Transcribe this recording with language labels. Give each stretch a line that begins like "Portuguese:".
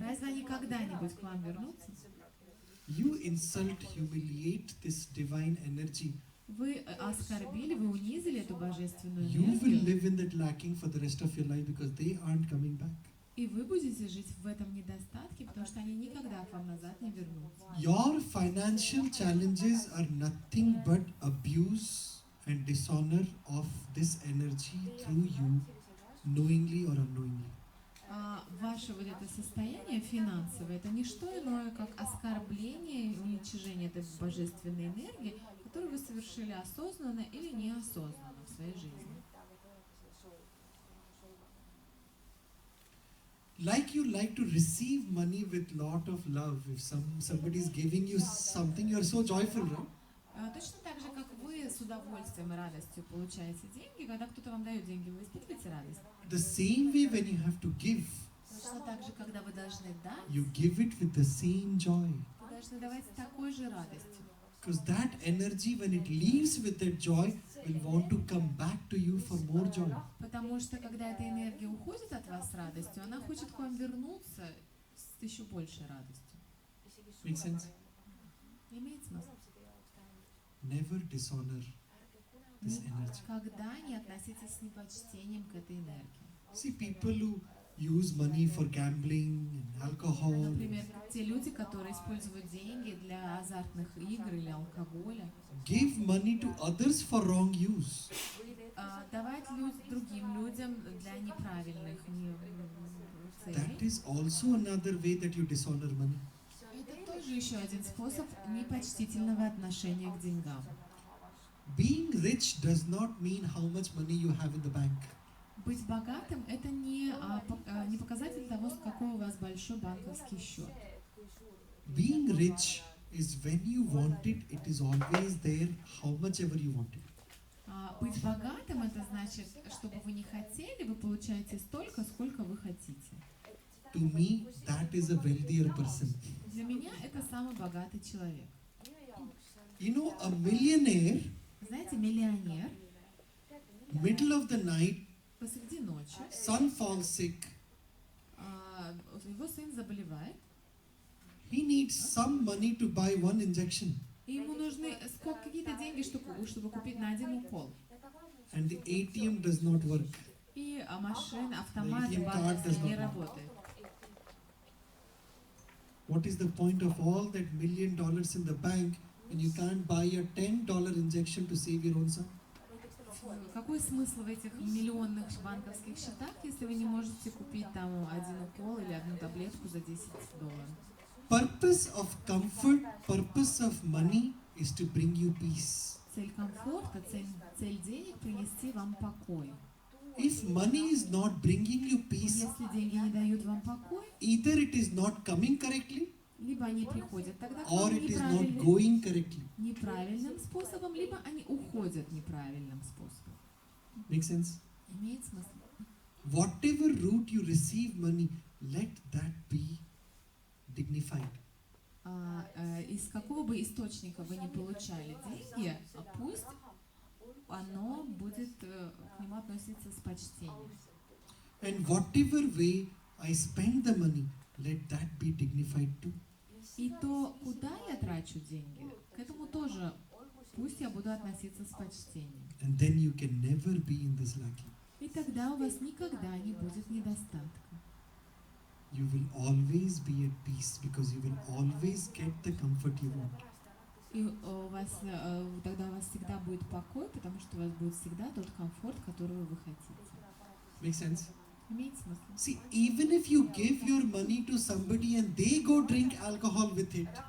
Russian: Разве они когда-нибудь к вам вернутся?
English: You insult, humiliate this divine energy.
Russian: Вы оскорбили, вы унизили эту божественную
English: You will
Russian: энергию,
English: live in that lacking for the rest of your life because they aren't coming back.
Russian: и вы будете жить в этом недостатке, потому что они никогда к вам назад не вернутся.
English: Your financial challenges are nothing but abuse and dishonor of this energy through you, knowingly or unknowingly.
Russian: Ваше вот это состояние финансовое — это не что иное, как оскорбление и уничижение этой божественной энергии, которую вы совершили осознанно или неосознанно в своей жизни.
English: Like you like to receive money with lot of love. If somebody is giving you something, you are so joyful, right?
Russian: Точно так же, как вы с удовольствием и радостью получаете деньги, когда кто-то вам дает деньги, вы испытываете радость.
English: The same way when you have to give,
Russian: Точно так же, когда вы должны дать,
English: you give it with the same joy.
Russian: вы должны давать с такой же радостью.
English: Because that energy, when it leaves with that joy, will want to come back to you for more joy.
Russian: Потому что, когда эта энергия уходит от вас с радостью, она хочет к вам вернуться с еще большей радостью.
English: Make sense?
Russian: Имеет смысл?
English: Never dishonor this energy.
Russian: Никогда не относитесь с непочтением к этой энергии.
English: See, people who use money for gambling and alcohol,
Russian: Например, те люди, которые используют деньги для азартных игр или алкоголя,
English: give money to others for wrong use.
Russian: давать другим людям для неправильных,
English: that is also another way that you dishonor money.
Russian: Это тоже еще один способ непочтительного отношения к деньгам.
English: Being rich does not mean how much money you have in the bank.
Russian: Быть богатым – это не показатель того, какой у вас большой банковский счет.
English: Being rich is when you want it, it is always there, how much ever you want it.
Russian: Быть богатым – это значит, чтобы вы не хотели, вы получаете столько, сколько вы хотите.
English: To me, that is a wealthier person.
Russian: Для меня это самый богатый человек.
English: You know, a millionaire,
Russian: Знаете, миллионер
English: middle of the night,
Russian: посреди ночи,
English: son falls sick,
Russian: его сын заболевает,
English: he needs some money to buy one injection.
Russian: и ему нужны какие-то деньги, чтобы купить на один укол.
English: And the ATM does not work.
Russian: И машина, автомат
English: ATM card
Russian: банковский
English: does not
Russian: не
English: work.
Russian: работает.
English: What is the point of all that $1 million in the bank when you can't buy a $10 injection to save your own son?
Russian: Какой смысл в этих миллионных банковских счетах, если вы не можете купить там один укол или одну таблетку за $10?
English: Purpose of comfort, purpose of money is to bring you peace.
Russian: Цель комфорта, цель денег – принести вам покой.
English: If money is not bringing you peace,
Russian: Если деньги не дают вам покой,
English: either it is not coming correctly
Russian: либо они приходят тогда к
English: or
Russian: вам
English: it is not going correctly.
Russian: неправильным способом, либо они уходят неправильным способом.
English: Make sense?
Russian: Имеет смысл?
English: Whatever route you receive money, let that be dignified.
Russian: Из какого бы источника вы не получали деньги, пусть оно будет к нему относиться с почтением.
English: And whatever way I spend the money, let that be dignified too.
Russian: И то, куда я трачу деньги, к этому тоже пусть я буду относиться с почтением.
English: And then you can never be in this lacking.
Russian: И тогда у вас никогда не будет недостатка.
English: You will always be at peace because you will always get the comfort you want.
Russian: И тогда у вас всегда будет покой, потому что у вас будет всегда тот комфорт, который вы хотите.
English: Make sense?
Russian: Имеет смысл?
English: See, even if you give your money to somebody and they go drink alcohol with it,